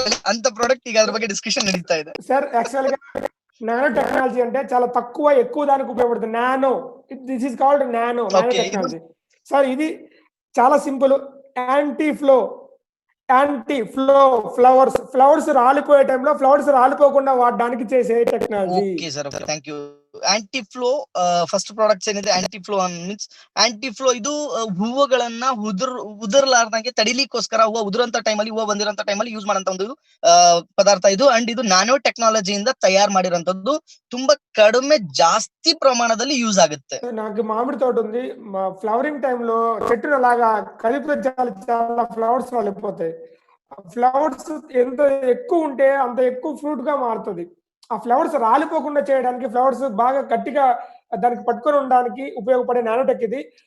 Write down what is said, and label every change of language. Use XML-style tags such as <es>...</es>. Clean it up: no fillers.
<kn>ಅಂತ ಪ್ರಾಡಕ್ಟ್ ಈಗ ಅದ್ರ ಬಗ್ಗೆ ಡಿಸ್ಕಷನ್ ನಡೀತಾ ಇದೆ.</kn> <te>సార్ యాక్చువల్ గా నానో టెక్నాలజీ అంటే చాలా తక్కువ ఎక్కువ దానికి ఉపయోగపడుతుంది. Nano,</te> <en>this is called</en> <te>nano technology. Sir ఇది చాలా సింపుల్. యాంటీ ఫ్లో ఫ్లవర్స్ రాలిపోయే టైంలో ఫ్లవర్స్ రాలిపోకుండా వాడడానికి చేసే technology.</te> <kn>Okay sir, okay, thank you. Aunty flow first products ಏನಿದೆ, aunty flow means aunty flow ಇದು ಹೂವುಗಳನ್ನ ಉದುರ್ಲಾರ್ದಂಗೆ ತಡಿಲಿಕ್ಕೋಸ್ಕರ, ಹೂವು ಉದುರಂತ ಟೈಮಲ್ಲಿ, ಹೂವು ಬಂದಿರೋಂತ ಟೈಮಲ್ಲಿ ಯೂಸ್ ಮಾಡಂತ ಒಂದು ಪದಾರ್ಥ ಇದು. ಅಂಡ್ ಇದು ನ್ಯಾನೋ ಟೆಕ್ನಾಲಜಿಯಿಂದ ತಯಾರು ಮಾಡಿರೋಂಥದ್ದು. ತುಂಬಾ ಕಡಿಮೆ ಜಾಸ್ತಿ ಪ್ರಮಾಣದಲ್ಲಿ ಯೂಸ್ ಆಗುತ್ತೆ.</kn> <te>నాకు మామిడి తోట ఉంది. ఫ్లవరింగ్ టైంలో చెట్టును అలాగా కలిపితే చాలా ఫ్లవర్స్ రాలిపోతాయి. ఫ్లవర్స్ ఎంత ఎక్కువ ఉంటే అంత ఎక్కువ ఫ్రూట్ గా మారుతుంది. ఆ ఫ్లవర్స్ రాలిపోకుండా చేయడానికి, ఫ్లవర్స్ బాగా గట్టిగా దానికి పట్టుకొని ఉండడానికి ఉపయోగపడే నానోటెక్ ఇది.</te>